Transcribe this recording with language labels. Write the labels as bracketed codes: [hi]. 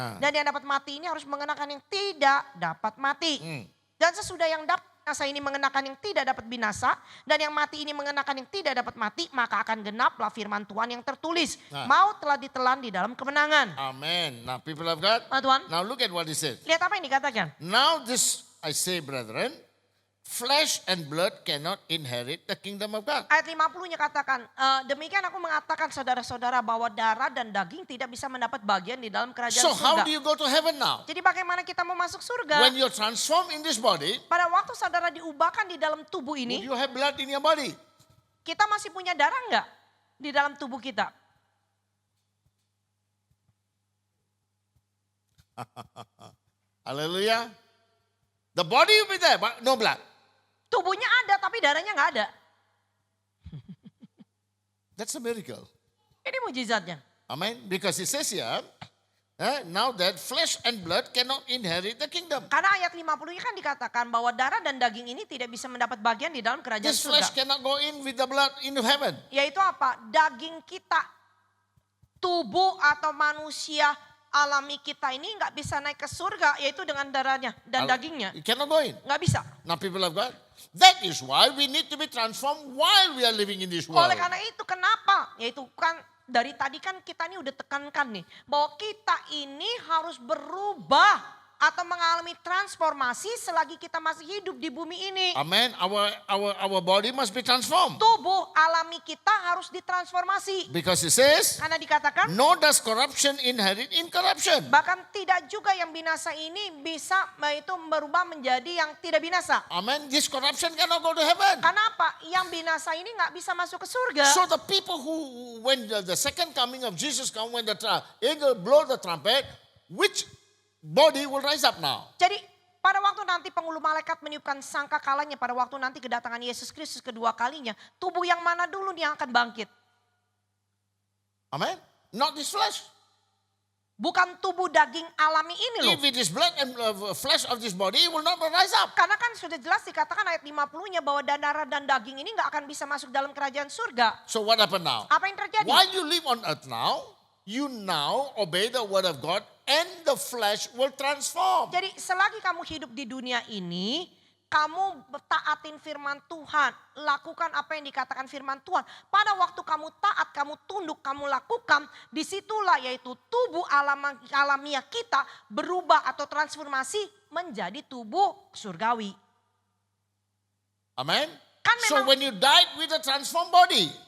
[id] Dan yang dapat mati ini harus mengenakan yang tidak dapat mati. Dan sesudah yang dapat binasa ini mengenakan yang tidak dapat binasa. Dan yang mati ini mengenakan yang tidak dapat mati. Maka akan genaplah firman Tuhan yang tertulis. Maut telah ditelan di dalam kemenangan. [en] Amen. Now people of God, [id] Tuhan, [en] now look at what he said. [id] lihat apa yang dikatakan. [en] Now this I say brethren, flesh and blood cannot inherit the kingdom of God. [id] Ayat 50-nya katakan, demikian aku mengatakan saudara-saudara bahwa darah dan daging tidak bisa mendapat bagian di dalam kerajaan [en] So how do you go to heaven now? [id] Jadi bagaimana kita mau masuk surga? [en] When you're transformed in this body, [id] Pada waktu saudara diubahkan di dalam tubuh [en] would [id] ini, [en] you have blood in your body? [id] kita masih punya darah enggak di dalam tubuh kita? Hallelujah. [en] The body will be there, but no blood. [id] Tubuhnya ada tapi darahnya enggak ada. [en] That's a miracle. [id] Ini mujizatnya. Amen. [en] Because it says here, now that flesh and blood cannot inherit the kingdom. [id] Karena ayat 50-nya kan dikatakan bahwa darah dan daging ini tidak bisa mendapat bagian di dalam kerajaan [en] This flesh [id] surga. [en] cannot go in with the blood into heaven. [id] Yaitu apa? Daging kita, tubuh atau manusia alami kita ini nggak bisa naik ke surga, yaitu dengan darahnya dan dagingnya. [en] It cannot go in. [id] Nggak bisa. [en] Now people of God, that is why we need to be transformed while we are living in this world. [id] Oleh karena itu kenapa? Yaitu kan dari tadi kan kita ini udah tekankan nih. Bahwa kita ini harus berubah atau mengalami transformasi selagi kita masih hidup di bumi ini. Amen. [en] Our body must be transformed. [id] Tubuh alami kita harus ditransformasi. [en] Because it says, [id] Karena dikatakan [en] nor does corruption inherit incorruption. [id] bahkan tidak juga yang binasa ini bisa itu berubah menjadi yang tidak binasa. Amen. [en] This corruption cannot go to heaven. [id] Karena apa? Yang binasa ini nggak bisa masuk ke surga. [en] So the people who, when the second coming of Jesus come, when the angel blow the trumpet, which body will rise up now? [id] Jadi pada waktu nanti penghulu malaikat meniupkan sangkakalanya, pada waktu nanti kedatangan Yesus Kristus kedua kalinya, tubuh yang mana dulu nih yang akan bangkit? [en] Amen. Not this flesh. [id] Bukan tubuh daging alami ini loh. [en] If it is blood and flesh of this body, it will not rise up. [id] Karena kan sudah jelas dikatakan ayat 50-nya bahwa darah dan daging ini gak akan bisa masuk dalam kerajaan surga. [en] So what happened now? [id] Apa yang terjadi? [en] While you live on earth now, you now obey the word of God and the flesh will transform. [id] Jadi selagi kamu hidup di dunia ini, kamu taatin firman Tuhan, lakukan apa yang dikatakan firman Tuhan. Pada waktu kamu taat, kamu tunduk, kamu lakukan, disitulah yaitu tubuh alamiah kita berubah atau transformasi menjadi tubuh surgawi. Amen. Kan [en] So [id] memang- [en] when you died with a transformed body,